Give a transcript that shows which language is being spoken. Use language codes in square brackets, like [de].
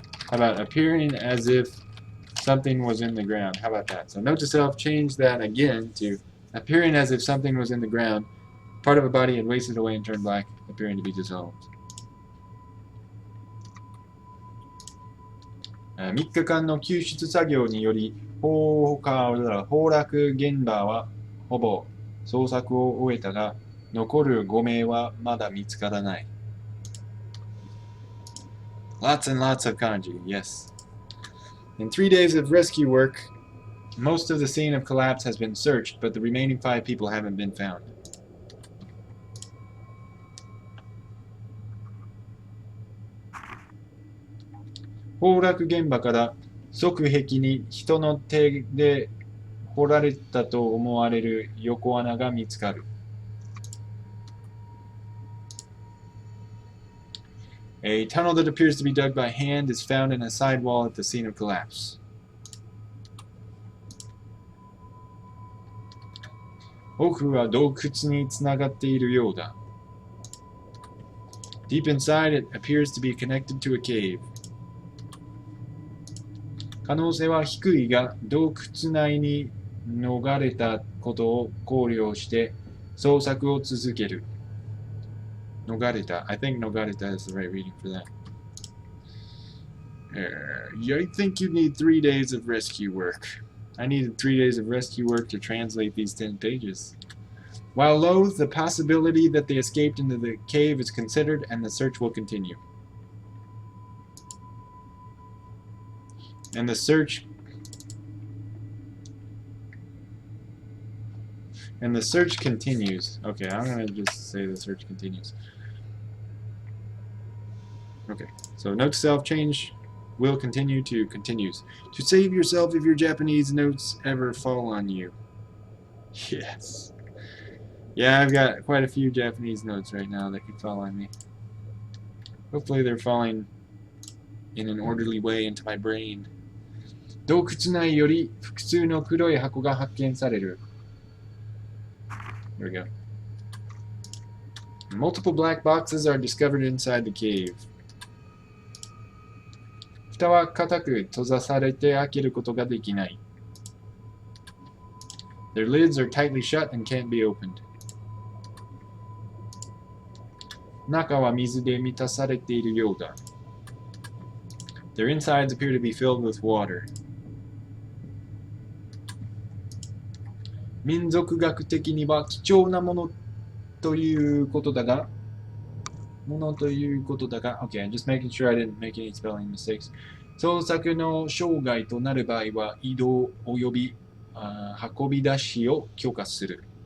[en] How about appearing as if something was in the ground? How about that? So note to self, change that again to appearing as if something was in the ground. Part of a body had wasted away and turned black, appearing to be dissolved. [ja] 3日間の救出作業により崩落現場はほぼ捜索を終えたが、残る5名はまだ見つからない。 [en] Lots and lots of kanji, yes. In 3 days of rescue work, most of the scene of collapse has been searched, but the remaining 5 people haven't been found. [ja] 崩落現場から側壁に人の手で掘られたと思われる横穴が見つかる。 [en] A tunnel that appears to be dug by hand is found in a side wall at the scene of collapse. [ja] 奥は洞窟につながっているようだ。 [en] Deep inside, it appears to be connected to a cave. [ja] 可能性は低いが、洞窟内に逃れたことを考慮して捜索を続ける。 [en] Nogarita. I think Nogarita is the right reading for that. I think you need 3 days of rescue work. I needed 3 days of rescue work to translate these 10 pages. While loath, the possibility that they escaped into the cave is considered and the search will continue. And the search continues. Okay, I'm going to just say the search continues. Okay, so note to self change will continue to continues. To save yourself if your Japanese notes ever fall on you. Yes. Yeah, I've got quite a few Japanese notes right now that could fall on me. Hopefully they're falling in an orderly way into my brain. [ja] 洞窟内より複数の黒い箱が発見される。 [en] There we go. Multiple black boxes are discovered inside the cave. [ja] 蓋は固く閉ざされて開けることができない。 [en] Their lids are tightly shut and can't be opened. [ja] 中は水で満たされているようだ。 [en] Their insides appear to be filled with water. [ja] 民族学的には貴重なものということだが、ものということだが、 [en] Okay, I'm just making sure I didn't make any spelling mistakes. [ja] 捜索の障害となる場合は、移動及び運び出しを許可する。